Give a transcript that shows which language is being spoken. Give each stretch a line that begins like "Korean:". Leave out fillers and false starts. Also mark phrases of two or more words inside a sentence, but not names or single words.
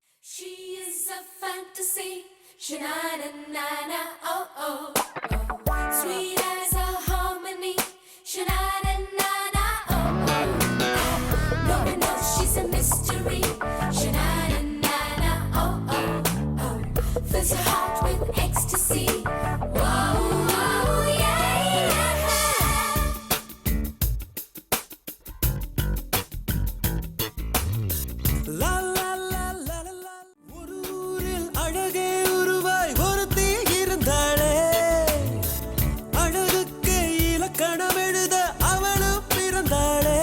English: She is a fantasy, sha-na-na-na-na, oh, oh, oh. Sweet as a harmony, sha-na-na-na-na, oh, oh, oh. No one knows she's a mystery, sha-na-na-na-na, oh, oh, oh. Fills your heart with ecstasy, whoa, whoa, yeah, yeah. லா லா லா லா லா லா.
Tamil: ஒரு ஊரில் அழகே உருவாய் ஒருத்தி இருந்தாளே, அழகுக்கு இலக்கணம் எழுத அவளும் பிறந்தாளே.